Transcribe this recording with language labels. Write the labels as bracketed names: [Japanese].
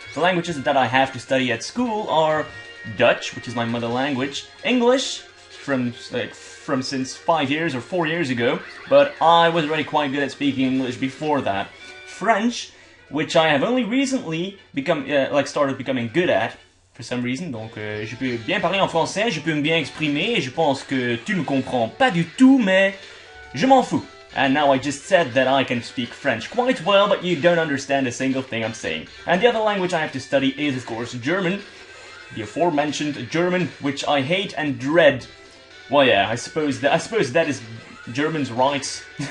[English] The languages that I have to study at school are Dutch, which is my mother language, English, from since 5 years or 4 years ago, but I was already quite good at speaking English before that, French, which I have only recently started becoming good at, for some reason. [French] Donc, je peux bien parler en français, je peux me bien exprimer, et je pense que tu ne comprends pas du tout, mais je m'en fous. [English] And now I just said that I can speak French quite well, but you don't understand a single thing I'm saying. And the other language I have to study is, of course, German. The aforementioned German, which I hate and dread. Well, yeah, I suppose that is Germany's right.